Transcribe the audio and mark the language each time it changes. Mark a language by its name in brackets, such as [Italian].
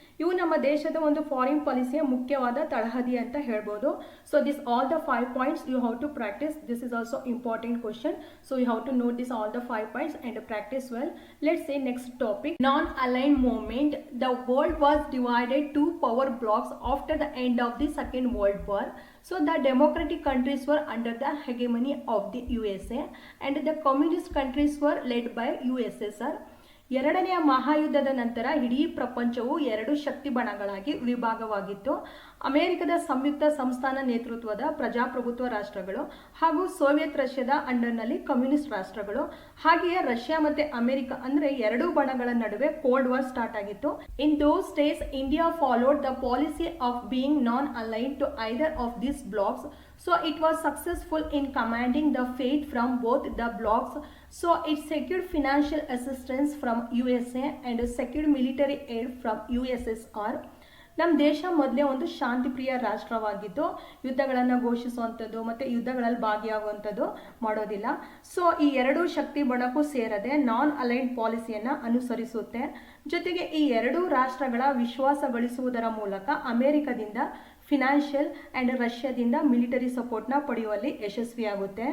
[Kannada] ಇವು ನಮ್ಮ ದೇಶದ ಒಂದು ಫಾರಿನ್ ಪಾಲಿಸಿಯ ಮುಖ್ಯವಾದ ತಳಹದಿ ಅಂತ ಹೇಳ್ಬೋದು. [English] So this all the 5 points you have to practice. This is also important question. So you have to note this all the 5 points and practice well. Let's say next topic, non aligned movement. The world was divided 2 power blocs after the end of the second world war. So the democratic countries were under the hegemony of the USA and the communist countries were led by USSR. [Kannada] ಎರಡನೆಯ ಮಹಾಯುದ್ಧದ ನಂತರ ಇಡೀ ಪ್ರಪಂಚವು 2 ಶಕ್ತಿ ಬಣಗಳಾಗಿ ವಿಭಾಗವಾಗಿತ್ತು. ಅಮೆರಿಕದ ಸಂಯುಕ್ತ ಸಂಸ್ಥಾನ ನೇತೃತ್ವದ ಪ್ರಜಾಪ್ರಭುತ್ವ ರಾಷ್ಟ್ರಗಳು ಹಾಗೂ ಸೋವಿಯತ್ ರಷ್ಯಾದ ಅಂಡರ್ನಲ್ಲಿ ಕಮ್ಯುನಿಸ್ಟ್ ರಾಷ್ಟ್ರಗಳು. ಹಾಗೆಯೇ ರಷ್ಯಾ ಮತ್ತು ಅಮೆರಿಕ ಅಂದರೆ 2 ಬಣಗಳ ನಡುವೆ ಕೋಲ್ಡ್ ವಾರ್ ಸ್ಟಾರ್ಟ್ ಆಗಿತ್ತು. [English] In those days India followed the policy of being non aligned to either of these blocks. So it was successful in commanding the fate from both the blocks. So it secured financial assistance from USA and secured military aid from USSR. [Kannada] ನಮ್ಮ ದೇಶ ಮೊದಲೇ ಒಂದು ಶಾಂತಿಪ್ರಿಯ ರಾಷ್ಟ್ರವಾಗಿದ್ದು ಯುದ್ಧಗಳನ್ನು ಘೋಷಿಸುವಂಥದ್ದು ಮತ್ತು ಯುದ್ಧಗಳಲ್ಲಿ ಭಾಗಿಯಾಗುವಂಥದ್ದು ಮಾಡೋದಿಲ್ಲ. So ಈ 2 ಶಕ್ತಿ ಬಣಕ್ಕೂ ಸೇರದೆ ನಾನ್ aligned ಪಾಲಿಸಿಯನ್ನು ಅನುಸರಿಸುತ್ತೆ. ಜೊತೆಗೆ ಈ 2 ರಾಷ್ಟ್ರಗಳ ವಿಶ್ವಾಸ ಗಳಿಸುವುದರ ಮೂಲಕ ಅಮೆರಿಕದಿಂದ ಫಿನಾನ್ಷಿಯಲ್ ಆ್ಯಂಡ್ ರಷ್ಯಾದಿಂದ ಮಿಲಿಟರಿ ಸಪೋರ್ಟ್ನ ಪಡೆಯುವಲ್ಲಿ ಯಶಸ್ವಿಯಾಗುತ್ತೆ.